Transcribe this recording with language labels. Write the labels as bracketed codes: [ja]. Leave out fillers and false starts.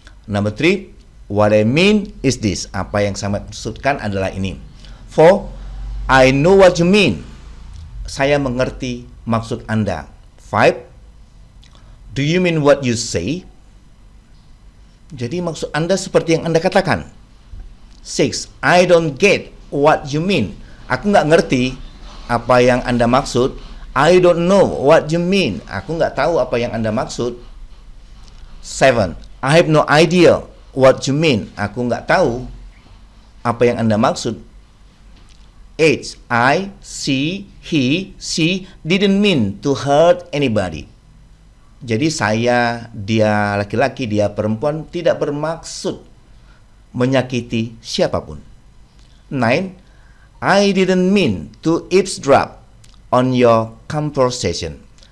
[en] Number 3, what I mean is this. [id] Apa yang saya maksudkan adalah ini. [en] 4, I know what you mean. [id] Saya mengerti maksud Anda. 5, [en] do you mean what you say? [id] Jadi maksud Anda seperti yang Anda katakan. [en] 6, I don't get what you mean. [id] Aku nggak ngerti apa yang Anda maksud. [en] I don't know what you mean. [id] Aku nggak tahu apa yang Anda maksud. [en] 7, I have no idea what you mean. [id] Aku nggak tahu apa yang Anda maksud. [en] 8, I, she, he, she didn't mean to hurt anybody. [id] Jadi saya, dia laki-laki, dia perempuan tidak bermaksud menyakiti siapapun. [en] 9, I didn't mean to eavesdrop on your conversation.